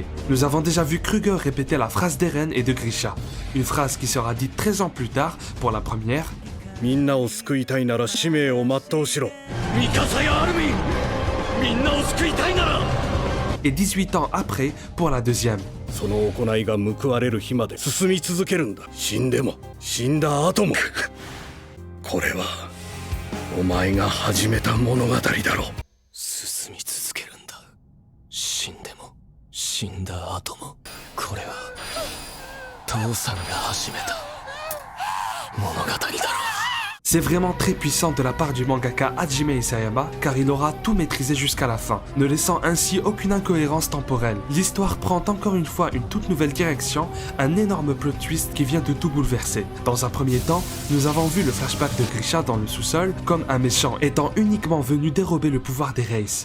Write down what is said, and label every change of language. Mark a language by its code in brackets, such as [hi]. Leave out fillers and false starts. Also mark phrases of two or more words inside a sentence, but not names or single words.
[fr] Nous avons déjà vu Kruger répéter la phrase d'Eren et de Grisha, une phrase qui sera dite 13 ans plus tard pour la première et 18 ans après pour la deuxième. [ja] その行いが報われる日まで進み続けるんだ死んでも死んだ後もこれはお前が始めた物語だろう進み続けるんだ死んでも死んだ後もこれは父さんが始めた物語だろう [fr] C'est vraiment très puissant de la part du mangaka Hajime Isayama car il aura tout maîtrisé jusqu'à la fin, ne laissant ainsi aucune incohérence temporelle. L'histoire prend encore une fois une toute nouvelle direction, un énorme [en] plot twist [fr] qui vient de tout bouleverser. Dans un premier temps, nous avons vu le flashback de Grisha dans le sous-sol comme un méchant étant uniquement venu dérober le pouvoir des Races.